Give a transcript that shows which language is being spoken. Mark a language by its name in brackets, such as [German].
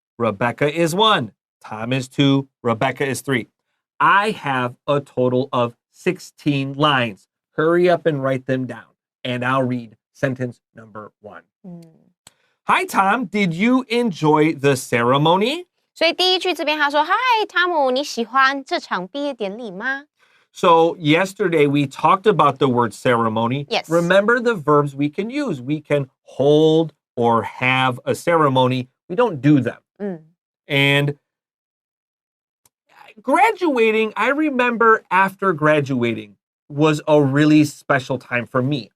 [English] Rebecca is 1. Tom is 2, Rebecca is 3. I have a total of 16 lines. Hurry up and write them down, and I'll read sentence number 1. Hi, Tom. Did you enjoy the ceremony? [Chinese] 所以第一句这边他说 Hi, 汤姆，你喜欢这场毕业典礼吗？ [English] So yesterday we talked about the word ceremony. Yes. Remember the verbs we can use. We can hold or have a ceremony. We don't do them. And graduating, I remember after graduating was a really special time for me.